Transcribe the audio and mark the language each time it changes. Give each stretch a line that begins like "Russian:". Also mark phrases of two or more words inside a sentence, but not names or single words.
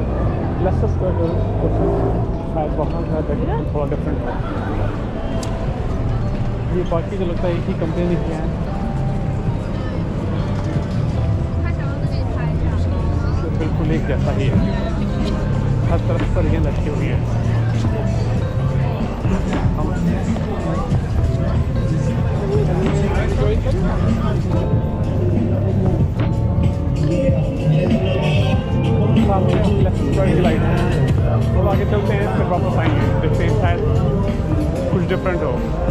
Hindi: शायद वहाँ का थोड़ा डिफरेंट है। ये बाकी तो लगता है एक ही कंपनी की है।
Chinese: 他想要这里拍一下。
Hindi: तो बिल्कुल एक जैसा ही है, हर तरफ पर ये लटकी हुई है। लाइट और आगे चलते हैं, फिर वापस आएंगे, देखते हैं शायद कुछ डिफरेंट हो।